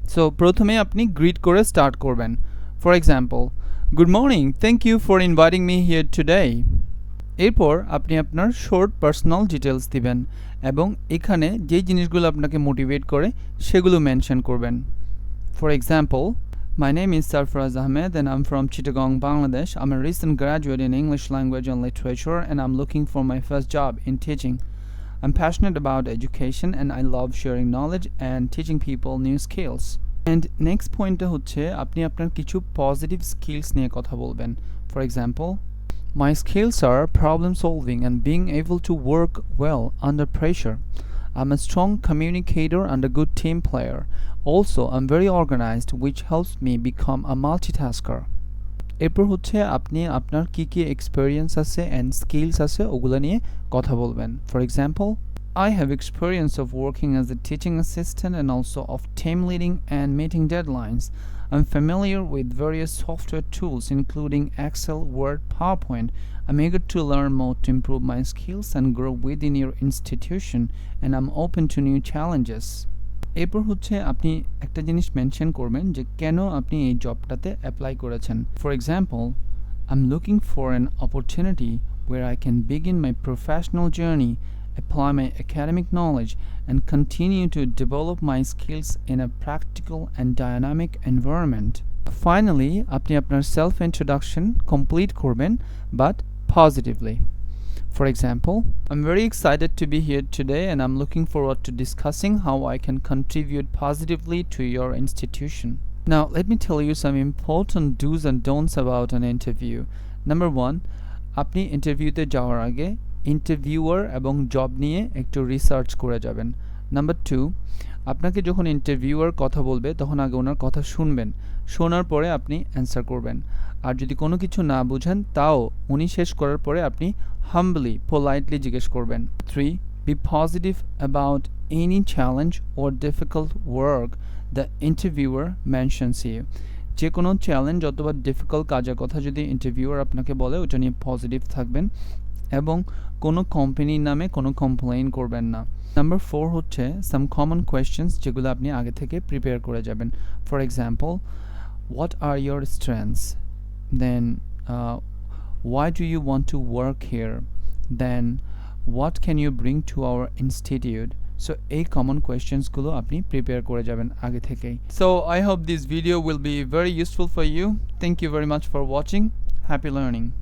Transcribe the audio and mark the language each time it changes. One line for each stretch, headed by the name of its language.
English: so
Bangla: প্রথমে আপনি grit করে স্টার্ট করবেন।
English: For example, good morning, thank you for inviting me here today.
Bangla: এরপর আপনি আপনার শর্ট পার্সোনাল ডিটেলস দিবেন এবং এখানে যেই জিনিসগুলো আপনাকে মোটিভেট করে সেগুলো মেনশন করবেন।
English: For example, my name is Sarfaraz Ahmed and I'm from Chittagong, Bangladesh. I'm a recent graduate in English language and literature and I'm looking for my first job in teaching. I'm passionate about education and I love sharing knowledge and teaching people new skills. And next point
Bangla: হচ্ছে আপনি আপনার কিছু positive skills নিয়ে কথা বলবেন।
English: For example, my skills are problem solving and being able to work well under pressure. I'm a strong communicator and a good team player. Also, I'm very organized, which helps me become a multitasker.
Bangla: এরপর হচ্ছে আপনি আপনার কি কি experience আছে and skills আছে ওগুলো নিয়ে কথা বলবেন।
English: For example, I have experience of working as a teaching assistant and also of team leading and meeting deadlines. I'm familiar with various software tools including Excel, Word, PowerPoint. I'm eager to learn more to improve my skills and grow within your institution, and I'm open to new challenges.
Bangla: এরপর হচ্ছে আপনি একটা জিনিস mention করবেন যে কেন আপনি এই জবটাতে অ্যাপ্লাই করেছেন।
English: For example, I'm looking for an opportunity where I can begin my professional journey, apply my academic knowledge, and continue to develop my skills in a practical and dynamic environment. Finally,
Bangla: আপনি আপনার
English: self introduction complete
Bangla: করবেন
English: but positively. For example, I'm very excited to be here today and I'm looking forward to discussing how I can contribute positively to your institution. Now, let me tell you some important do's and don'ts about an interview.
Bangla: Number 1, আপনি ইন্টারভিউতে যাওয়ার আগে interviewer এবং job নিয়ে একটু research করে যাবেন। Number 2, আপনাকে যখন ইন্টারভিউয়ার কথা বলবে তখন আগে ওনার কথা শুনবেন, শোনার পরে আপনি অ্যান্সার করবেন। আর যদি কোনো কিছু না বুঝেন তাও উনি শেষ করার পরে আপনি হাম্বলি পোলাইটলি জিজ্ঞেস করবেন।
English: 3, be positive about any challenge or difficult work the interviewer mentions you.
Bangla: যে কোনো চ্যালেঞ্জ অথবা ডিফিকাল্ট কাজের কথা যদি ইন্টারভিউয়ার আপনাকে বলে ওটা নিয়ে পজিটিভ থাকবেন এবং কোনো কোম্পানির নামে কোনো কমপ্লেইন করবেন না। নাম্বার 4 হচ্ছে সাম কমন কোয়েশ্চেন্স যেগুলো আপনি আগে থেকে প্রিপেয়ার করে যাবেন।
English: For example, what are your strengths? Then why do you want to work here? Then what can you bring to our institute?
Bangla: So এই common questions গুলো আপনি prepare করে যাবেন আগে থেকেই।
English: So I hope this video will be very useful for you. Thank you very much for watching. Happy learning.